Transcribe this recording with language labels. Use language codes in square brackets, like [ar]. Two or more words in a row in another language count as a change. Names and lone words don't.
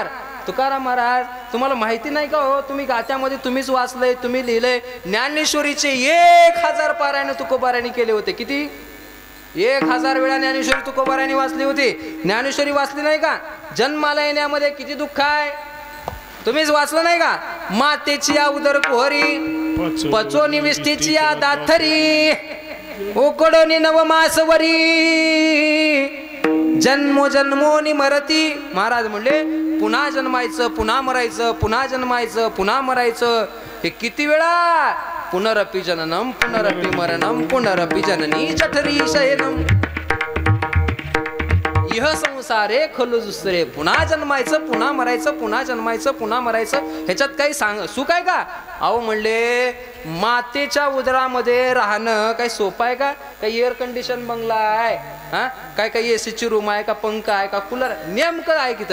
[mr] तुकाराम महाराज तुम्हाला माहिती नाही का हो? तुम्ही गात्यामध्ये तुम्हीच वाचलंय, तुम्ही लिहिलंय ज्ञानेश्वरीचे 1000 पारायण तुकोबाराने केले होते। किती? 1000 वेळा ज्ञानेश्वरी तुकोबाराने वाचली होती। ज्ञानेश्वरी वाचली नाही का? जन्माला येण्यामध्ये किती दुःख आहे तुम्हीच वाचलं नाही का? मातेची या उदर कुहरी पचोनी विष्टीची या दाथरी उकडोनी नवमासवरी जन्मो जन्मोनी मरती। महाराज म्हणले पुन्हा जन्मायचं पुन्हा मरायचं पुन्हा जन्मायचं पुन्हा मरायचं हे किती वेळा? [sa] पुनरपि जननम पुनरपि मरणम पुनरपि जननी जठरी शयनम इह संसारे खलु दुसरे। [mr] पुन्हा जन्मायचं पुन्हा मरायचं पुन्हा जन्मायचं पुन्हा मरायचं ह्याच्यात काही सुख आहे का? अहो म्हणले मातेच्या उदरामध्ये राहणं काही सोपं आहे का? काही [en] air condition [mr] बंगला आहे काय काही एसीची रूम आहे का पंखा आहे का कूलर नेमकं आहे की?